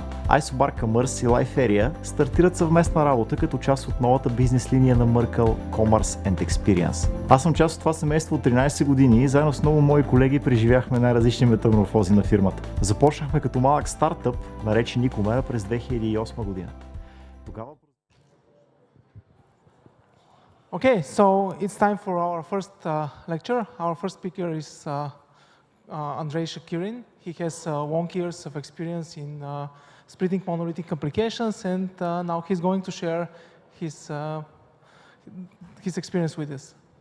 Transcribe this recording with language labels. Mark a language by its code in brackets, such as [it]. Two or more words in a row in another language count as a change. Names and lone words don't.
[bg] Isobar Commerce и Life Area стартират съвместна работа като част от новата бизнес линия на Merkle Commerce and Experience. Аз съм част от това семейство от 13 години и заедно с много мои колеги преживяхме най-различни метаморфози на фирмата. Започнахме като малък стартъп, наречен Nicomera през 2008 година. Тогава [en] Okay, so it's time for our first lecture. Our first speaker is Andrei Shakirin. He has long years of experience in splitting monolithic applications, and now he's going to share his experience with us.